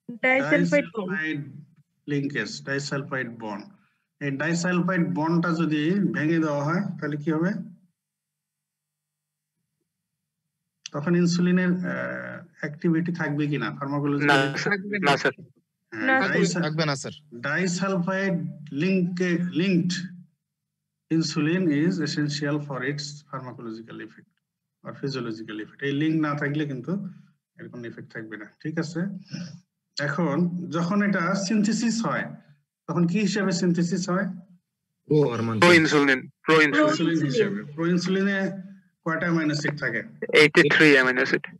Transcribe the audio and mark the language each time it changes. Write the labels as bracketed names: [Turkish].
[Bangla] Disulphide linkage, disulphide bond. এই disulphide বন্ডটা যদি ভেঙে দেওয়া হয় তাহলে কি হবে? তখন ইনসুলিনের অ্যাক্টিভিটি থাকবে কিনা ফার্মাকোলজি? না স্যার, থাকবে না sir. [English] Disulfide linked insulin is essential for its pharmacological effect or physiological effect. [Bangla] এই লিংক না থাকলে কিন্তু এর কোনো ইফেক্ট থাকবে না, ঠিক আছে। এখন যখন এটা সিনথেসিস হয়, তখন কি হিসেবে সিনথেসিস হয়? প্রো ইনসুলিন হিসেবে। প্রো ইনসুলিনে কয়টা অ্যামাইনো অ্যাসিড থাকে? 83 অ্যামাইনো অ্যাসিড।